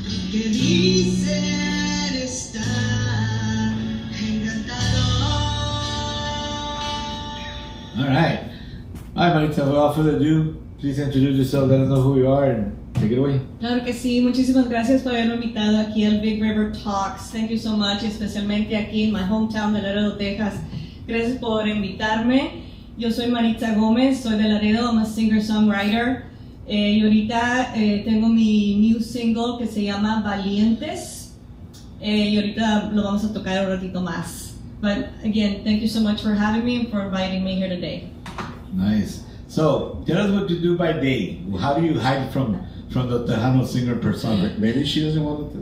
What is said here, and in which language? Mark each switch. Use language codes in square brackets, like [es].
[es] Que dicen estar encantado. [en] All right, Maritza, without further ado, please introduce yourself, let us know who you are, and take it away. [es] Claro que sí, muchísimas gracias por haberme invitado aquí al Big River Talks. [en] Thank you so much, [es] especialmente aquí en [en] my hometown de Laredo, Texas. [es] Gracias por invitarme. Yo soy Maritza Gómez, soy de Laredo, [en] I'm a singer-songwriter. [es] Y ahorita tengo mi [en] new single [es] que se llama Valientes. Y ahorita lo vamos a tocar un ratito más. [en] But again, thank you so much for having me and for inviting me here today. Nice. So, tell us what you do by day. How do you hide from the Tejano singer persona? Maybe she doesn't want to.